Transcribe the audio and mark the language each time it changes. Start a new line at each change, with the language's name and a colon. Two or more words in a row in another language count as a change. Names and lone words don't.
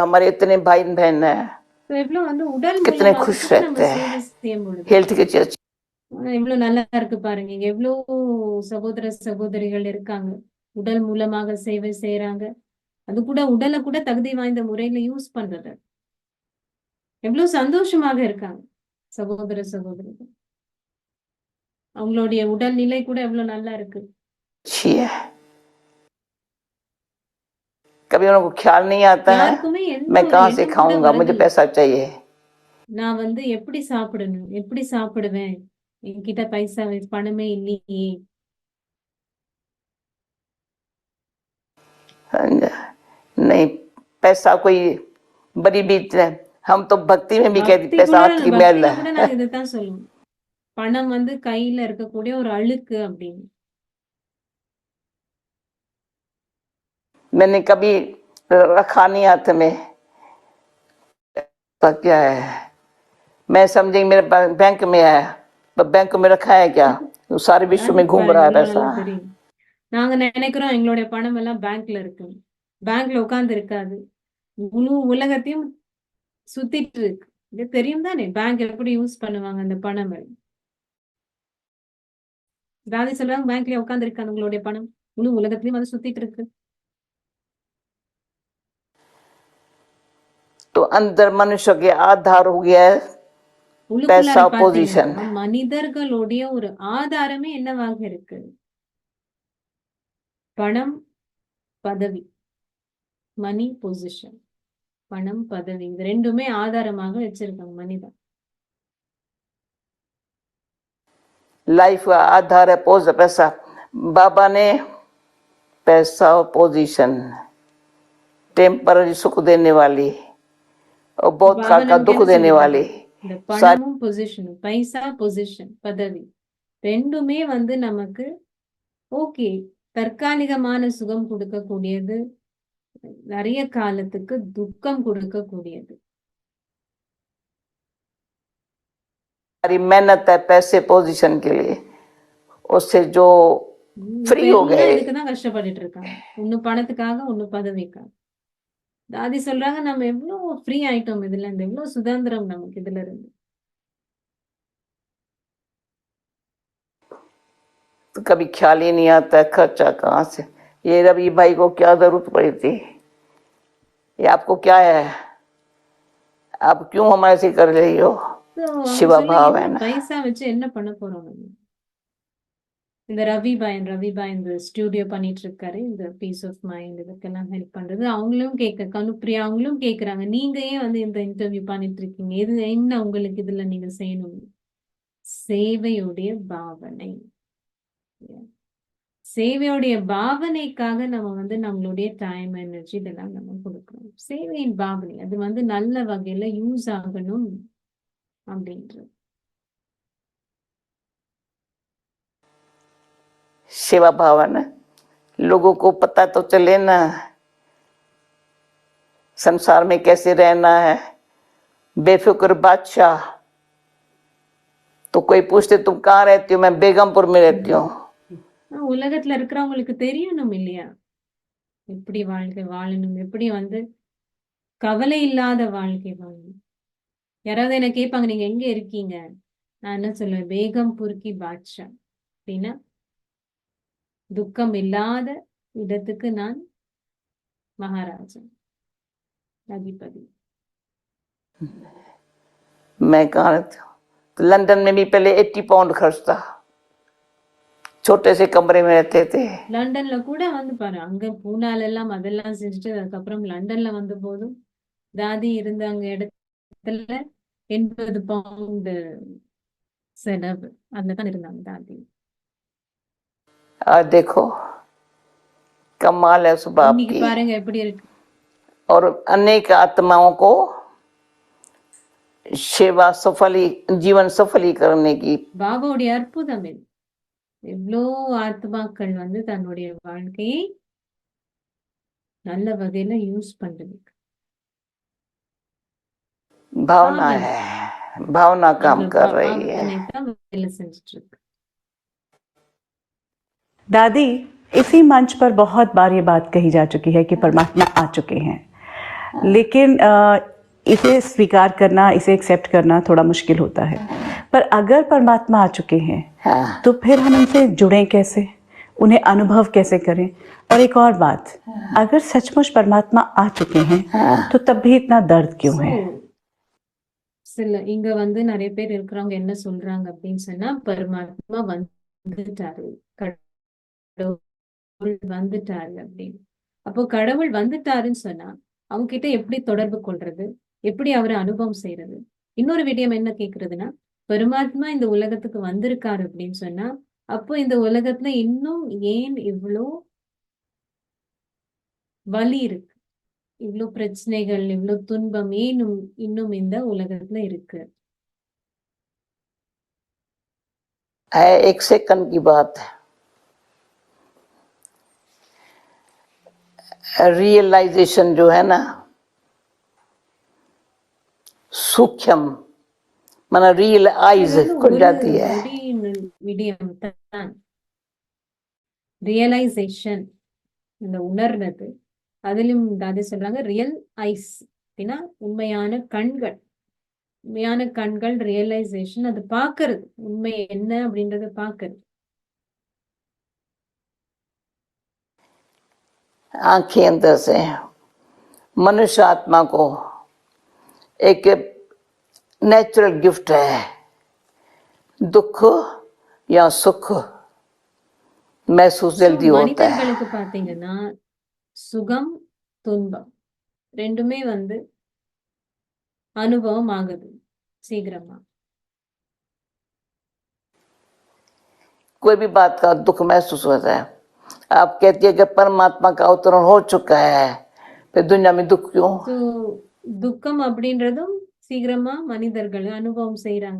Hindi: हमारे इतने भाई बहन है,
Tamil: So, எவ்வளவு வந்து உடல்
Hindi: कितने
Tamil: மூலமாக
Hindi: खुश
Tamil: கூட நம்ம
Hindi: रहते
Tamil: சேவை
Hindi: हैं,
Tamil: செய்யும் பொழுது
Hindi: हेल्थ की चर्चा।
Tamil: எவ்வளவு நல்லா இருக்கு பாருங்க. இங்க எவ்வளவு சகோதர சகோதரிகள் இருக்காங்க, உடல் மூலமாக சேவை செய்யறாங்க. அது கூட உடலை கூட தகுதி வாய்ந்த முறையில யூஸ் பண்றது. எவ்வளவு சந்தோஷமாக இருக்காங்க சகோதர சகோதரிகள். அவங்களுடைய உடல்நிலை கூட எவ்வளவு நல்லா இருக்கு.
Hindi: अच्छी है। कभी उनको ख्याल नहीं आता है
Tamil: யாருக்குமே எந்த
Hindi: मैं
Tamil: ஒரு
Hindi: कहाँ से
Tamil: எண்ணம் கூட
Hindi: खाऊंगा, मुझे
Tamil: வரதில்லை.
Hindi: पैसा चाहिए।
Tamil: நான் வந்து எப்படி சாப்பிடணும், எப்படி சாப்பிடுவேன், என்கிட்ட பைசா பணமே இல்லையே.
Hindi: नहीं, पैसा कोई बड़ी बीत है। हम तो भक्ति में भी कहते
Tamil: பக்தி
Hindi: पैसा
Tamil: கூட
Hindi: हाथ की मैल
Tamil: பக்தியில கூட
Hindi: है।
Tamil: நாங்க இதைத்தான் சொல்லுவோம். பணம் வந்து கையில இருக்கக்கூடிய ஒரு அழுக்கு அப்படின்னு.
Hindi: मैंने कभी रखा नहीं हाथ में, तो क्या है, मैं समझी मेरे बैंक में है, तो बैंक में रखा है क्या, वो सारे विश्व में घूम रहा है
Tamil: பாருங்க,
Hindi: पैसा।
Tamil: நல்லா தெரியும். நாங்க நினைக்கிறோம் எங்களுடைய பணம் எல்லாம் பேங்க்ல இருக்கு. பேங்க்ல உட்கார்ந்து இருக்காது, முழு உலகத்தையும் சுத்திட்டு இருக்கு. இது தெரியும் தானே பேங்க் எப்படி யூஸ் பண்ணுவாங்க அந்த பணம். ராதி சொல்றாங்க பேங்க்ல உட்கார்ந்து இருக்காங்க, உங்களுடைய பணம் முழு உலகத்திலயும் அது சுத்திட்டு இருக்கு.
Hindi: तो अंदर मनुष्य के आधार हो गया है
Tamil: உள்ளுக்குள்ளார
Hindi: पैसा, पोजीशन।
Tamil: பாத்தீங்கன்னா மனிதர்களுடைய ஒரு ஆதாரமே என்னவாக இருக்கு? பணம், பதவி.
English: money, position.
Tamil: பணம், பதவி, இது ரெண்டுமே ஆதாரமாக வச்சிருக்காங்க மனிதன்.
Hindi: लाइफ का आधार है पैसा। बाबा ने पैसा और पोजीशन, टेम्पररी सुख देने वाली और बहुत
Tamil: பாபா
Hindi: काल का
Tamil: நமக்கு
Hindi: दुख
Tamil: என்ன
Hindi: देने
Tamil: சொல்றாரு?
Hindi: वाली
Tamil: இந்த
Hindi: सारी
Tamil: பணமும் பொசிஷனும், பைசா, பொசிஷன், பதவி ரெண்டுமே வந்து நமக்கு ஓகே தற்காலிகமான சுகம் கொடுக்கக்கூடியது, நிறைய காலத்துக்கு துக்கம் கொடுக்கக்கூடியது.
Hindi: मेहनत है पैसे पोजीशन के लिए, उससे जो फ्री हो
Tamil: பேருந்துதான்
Hindi: गए।
Tamil: இதுக்குதான் கஷ்டப்பட்டுட்டு இருக்காங்க. ஒண்ணு பணத்துக்காக, ஒண்ணு பதவிக்காக. தாதி சொல்றாங்க நம்ம எவ்வளவு ஃப்ரீ ஆயிட்டோம் இதுல இருந்து, எவ்வளவு சுதந்திரம் நமக்கு இதுல இருந்து.
Hindi: तो कभी ख्याल ही नहीं आता खर्चा कहाँ से। ये रवि भाई को क्या जरूरत पड़ी थी, ये आपको क्या है, आप क्यों हमारे से कर रही हो।
Tamil: So, அவங்க
Hindi: शिवा
Tamil: சொல்ல
Hindi: भाव है
Tamil: இவ்வளவு
Hindi: ना।
Tamil: பைசா வச்சு என்ன பண்ண போறோம் நம்ம. இந்த ரவிபாய் இந்த ஸ்டுடியோ பண்ணிட்டு இருக்காரு, இந்த
English: peace of mind
Tamil: இதுக்கெல்லாம் ஹெல்ப் பண்றது. அவங்களும் கனுப்பிரியா அவங்களும் கேக்குறாங்க, நீங்க ஏன் வந்து இந்த இன்டர்வியூ பண்ணிட்டு இருக்கீங்க, எது என்ன உங்களுக்கு இதுல நீங்க செய்யணும். சேவையுடைய பாவனை. சேவையுடைய பாவனைக்காக நம்ம வந்து நம்மளுடைய டைம், எனர்ஜி இதெல்லாம் நம்ம கொடுக்கணும். சேவையின் பாவனை அது வந்து நல்ல வகையில யூஸ் ஆகணும் அப்படின்றது.
Hindi: सेवा भावन, लोगों को पता तो चले ना संसार में कैसे रहना है। बेफिक्र बादशाह, तो कोई पूछते तुम कहाँ रहती हो, मैं बेगमपुर में रहती हूँ।
Tamil: உலகத்துல இருக்கிறவங்களுக்கு தெரியணும் இல்லையா, எப்படி வாழ்க்கை வாழணும், எப்படி வந்து கவலை இல்லாத வாழ்க்கை வாழணும். யாராவது என்ன கேட்பாங்க நீங்க எங்க இருக்கீங்க, நான் என்ன சொல்லுவேன்,
Hindi: बेगमपुर की बादशाह
Tamil: அப்படின்னா துக்கம் இல்லாத இடத்துக்கு நான் மகாராஜா, அதிபதி.
Hindi: मैं कहाँ रहती हूँ, तो लंदन में भी पहले 80 पाउंड खर्च था, छोटे से कमरे में रहते थे।
Tamil: லண்டன்ல கூட வந்து பாரு, அங்க பூனால எல்லாம் அதெல்லாம் செஞ்சுட்டு அதுக்கப்புறம் லண்டன்ல வந்த போதும் தாதி இருந்தாங்க இடத்துல 80 பவுண்டு செலவு. அதுல தான் இருந்தாங்க தாதி.
Hindi: आज देखो कमाल है उस बाप
Tamil: இன்னைக்கு
Hindi: की।
Tamil: பாருங்க எப்படி இருக்கு.
Hindi: और अनेक आत्माओं को सेवा सफली जीवन सफली करने की
Tamil: பாபாவுடைய அற்புதம் இது. எவ்வளோ ஆத்மாக்கள் வந்து தன்னுடைய வாழ்க்கையை நல்ல வகையில யூஸ் பண்றது.
Hindi: भावना
Tamil: பாவனை.
Hindi: है, भावना काम
Tamil: அந்த
Hindi: कर रही है।
Tamil: பாவனை தான் வேலை செஞ்சுட்டு இருக்கு.
Hindi: दादी, इसी मंच पर बहुत बार ये बात कही जा चुकी है कि परमात्मा आ चुके हैं, लेकिन इसे स्वीकार करना, इसे एक्सेप्ट करना थोड़ा मुश्किल होता है। पर अगर परमात्मा आ चुके हैं हाँ। तो फिर हम उनसे जुड़ें कैसे, उन्हें अनुभव कैसे करें? और एक और बात, अगर सचमुच परमात्मा आ चुके हैं तो तब भी इतना दर्द क्यों है?
Tamil: சில இங்க வந்து நிறைய பேர் இருக்கிறவங்க என்ன சொல்றாங்க அப்படின்னு சொன்னா, பரமாத்மா வந்துட்டாரு, கடவுள் வந்துட்டாரு அப்படின்னு. அப்போ கடவுள் வந்துட்டாருன்னு சொன்னா அவங்க கிட்ட எப்படி தொடர்பு கொள்றது, எப்படி அவரை அனுபவம் செய்யறது? இன்னொரு விடயம் என்ன கேக்குறதுன்னா, பரமாத்மா இந்த உலகத்துக்கு வந்திருக்காரு அப்படின்னு சொன்னா, அப்போ இந்த உலகத்துல இன்னும் ஏன் இவ்வளோ வலி இருக்கு, இவ்வளோ பிரச்சனைகள், இவ்வளோ துன்பம் ஏன் இன்னும் இந்த உலகத்துல இருக்கு?
Hindi: एक सेकंड की बात है। रियलाइजेशन जो है ना, सूक्ष्म माना
English: real eyes
Hindi: खुल जाती है।
Tamil: விடயம் தான் ரியலைசேஷன், இந்த உணர்றது. அதிலும் தாதி சொல்றாங்க
English: real eyes
Tamil: அப்படின்னா உண்மையான கண்கள். உண்மையான கண்கள் ரியலைசேஷன், அது பாக்குறது, உண்மை என்ன அப்படின்றத பாக்குறது.
Hindi: आंखें अंदर से मनुष्य आत्मा को एक
English: natural gift
Hindi: है, दुख या सुख महसूस जल्दी होता है।
Tamil: மனிதர்களுக்கு பாத்தீங்கன்னா சுகம் துன்பம் ரெண்டுமே வந்து அனுபவம் ஆகுது சீக்கிரமா.
Hindi: कोई भी बात का दुख महसूस होता है। आप कहती है कि परमात्मा का अवतरण हो चुका है, फिर दुनिया में दुख क्यों?
Tamil: So, துக்கம் அப்படின்றதும் சீக்கிரமா மனிதர்கள் அனுபவம் செய்யறாங்க.